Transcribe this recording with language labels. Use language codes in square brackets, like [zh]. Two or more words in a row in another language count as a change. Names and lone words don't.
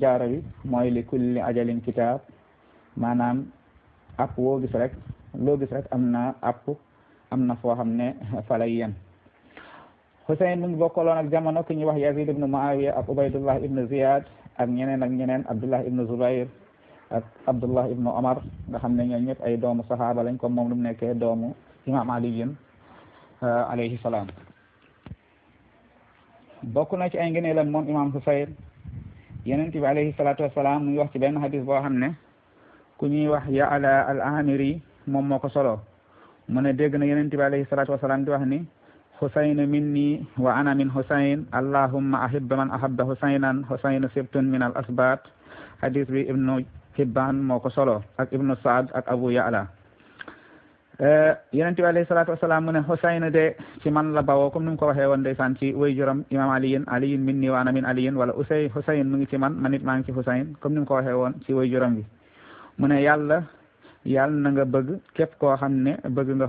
[wo] jaaro bi mooy [ar] لكل أجل كتاب [wo] maanaam app woo gis rek loo gis rek am na app am na foo xam ne fa lay yem Husayn mu ngi bokkaloon ak jamono ku ñuy wax Yazid ibnu Muawiya ak Ubaydullah ibnu Ziyad ak ñeneen Abdullah ibnu Zubayr ak Abdullah ibnu Omar nga xam ne ñoo ñëpp ay doomu sahaaba lañ comme moom lu mu nekkee doomu imam aliyin [ar] عليه السلام [wo] bokk na ci ay ngëneelam moom imam Husayn yenent bi [ar] عليه الصلاة والسلام [wo] mu ngi wax ci benn hadis boo xam ne ku ñuy wax Ya'la al-Amiri moom moo ko solo mu ne dégg na yenent bi [ar] عليه الصلاة والسلام [wo] di wax ni [ar] حسين مني وأنا من حسين اللهم أحب من أحب حسينا حسين سبط من الأسباط [wo] hadis bi ibnu Hibban moo ko solo ak ibnu Saad ak Abu Ya'la yenent bi [ar] عليه الصلاة والسلام [wo] mu ne Husayn de ci man la bawoo comme ni mu ko waxee woon ndeysaan ci way juram imam aliyin [ar] مني وأنا من علي [wo] wala Husayn mu ngi ci man man it maa ngi ci Husayn comme ni mu ko waxee woon ci way juram bi mu ne yàlla na nga bëgg képp koo xam ne bëgg nga